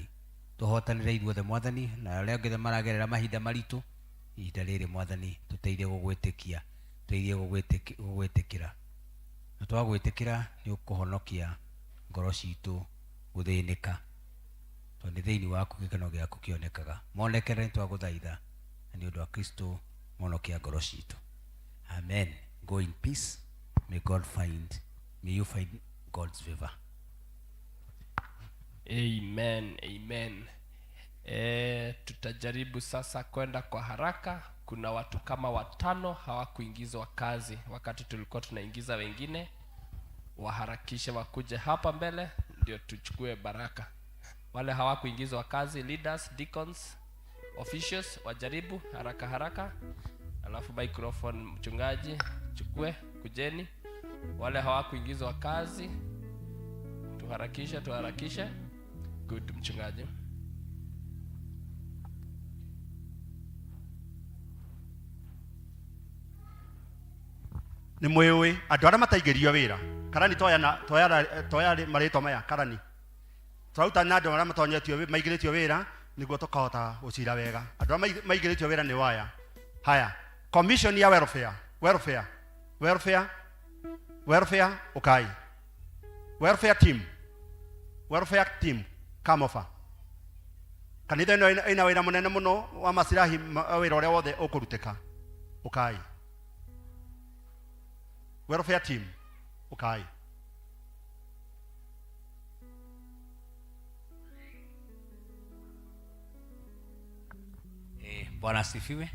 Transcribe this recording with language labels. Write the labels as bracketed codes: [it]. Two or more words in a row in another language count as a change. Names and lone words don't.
[ki] Tũhotanĩre ithuothe Mwathani, na arĩa angĩ maragerera mahinda maritũ, ihinda rĩrĩ Mwathani tũteithie gũgwĩtĩkia, tũteithie gũgwĩtĩkĩra. Na twagwĩtĩkĩra nĩ ũkũhonokia ngoro citũ gũthĩnĩka. Tondũ thĩinĩ waku gĩkeno gĩaku kĩonekaga. Monekere nĩ twagũthaitha, na nĩ ũndũ wa Kristo monokia ngoro citũ. [en] Amen. Go in peace. May you find God's favor. Amen, amen. [sw] Tutajaribu sasa kwenda kwa haraka. Kuna watu kama 5 hawakuingizwa kazi wakati tulikuwa tunaingiza wengine. Waharakishe wakuje hapa mbele ndio tuchukue baraka. Wale hawakuingizwa kazi, [en] leaders, deacons, officials, [sw] wajaribu haraka haraka. Alafu microphone mchungaji chukue, kujeni. Wale hawakuingizwa kazi tuharakishe. Good mchungaji. [ki] Nĩ mwĩũĩ andũ arĩa mataingĩrio wĩra, karani toya marĩtwa maya, karani tũraruta na andũ arĩa matonyetio maingĩrĩtio wĩra nĩguo tũkahota gũcira wega. Andũ arĩa maingĩrĩtio wĩra nĩ waya. [sw] Haya, commission ya welfare okay. [en] Welfare team come over. [ki] Kanitha ĩno ĩna wĩra mũnene mũno wa macirahi wĩra ũrĩa wothe ũkũrutĩka. [en] Okay. Welfare team. Okay. [sw] Bwana asifiwe.